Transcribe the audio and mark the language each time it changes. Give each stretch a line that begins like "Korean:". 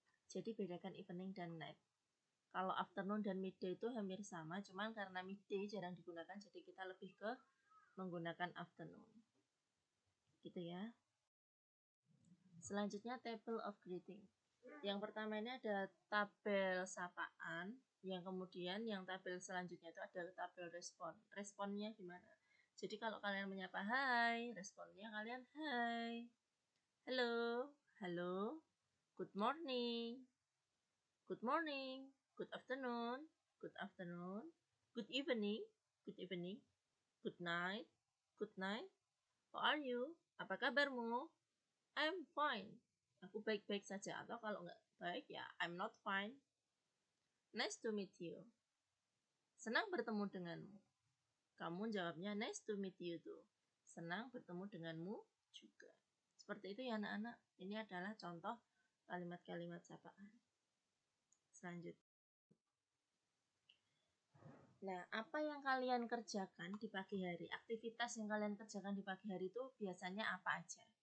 Indonesian: Jadi bedakan evening dan night. Kalau afternoon dan midday itu hampir sama, cuman karena midday jarang digunakan jadi kita lebih ke menggunakan afternoon gitu ya.
English: Selanjutnya table of greeting.
Indonesian: Yang pertama ini ada tabel sapaan, yang kemudian yang tabel selanjutnya itu ada tabel respon. Responnya gimana? Jadi kalau kalian menyapa hai, responnya kalian hai,
English: hello, halo, good morning, good morning, good afternoon, good afternoon, good evening, good evening, good night, good night, how are you?
Indonesian: Apa kabarmu?
English: I'm fine.
Indonesian: Aku baik-baik saja. Atau kalau nggak baik ya
English: I'm not fine. Nice to meet you.
Indonesian: Senang bertemu denganmu. Kamu jawabnya
English: nice to meet you too.
Indonesian: Senang bertemu denganmu juga. Seperti itu ya anak-anak. Ini adalah contoh kalimat-kalimat sapaan. Selanjutnya. Nah, apa yang kalian kerjakan di pagi hari? Aktivitas yang kalian kerjakan di pagi hari itu biasanya apa aja?